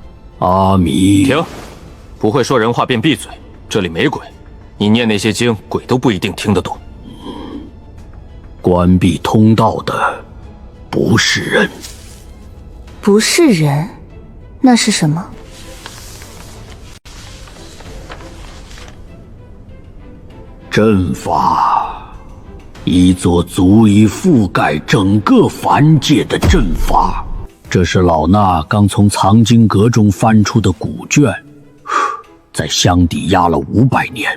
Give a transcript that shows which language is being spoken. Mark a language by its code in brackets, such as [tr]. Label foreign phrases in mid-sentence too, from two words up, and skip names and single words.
[zh] 阿彌，停！不會說人話便閉嘴，這裡沒鬼，你念那些經，鬼都不一定聽得懂。關閉通道的不是人。不是人，那是什麼？陣法，一座足以覆蓋整個凡界的陣法。這是老衲剛從藏經閣中翻出的古卷，在箱底壓了500年。